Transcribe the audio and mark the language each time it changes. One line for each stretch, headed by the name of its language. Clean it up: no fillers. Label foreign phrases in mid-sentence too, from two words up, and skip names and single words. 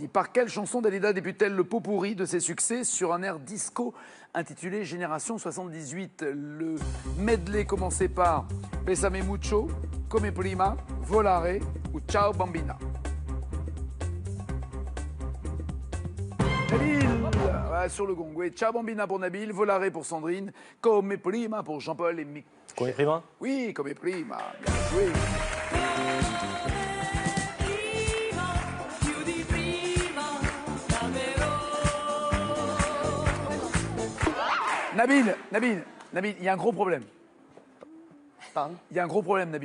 French: Par quelle chanson Dalida débute-t-elle le pot pourri de ses succès sur un air disco intitulé Génération 78? Le medley commençait par Besame mucho, Come prima, Volare ou Ciao Bambina. Nabil, sur le gong, oui. Ciao Bambina pour Nabil, Volare pour Sandrine, Come prima pour Jean-Paul et Mick. Come prima? Oui, Come prima, bien joué. Nabil, il y a un gros problème. Pardon. Il y a un gros problème, Nabil.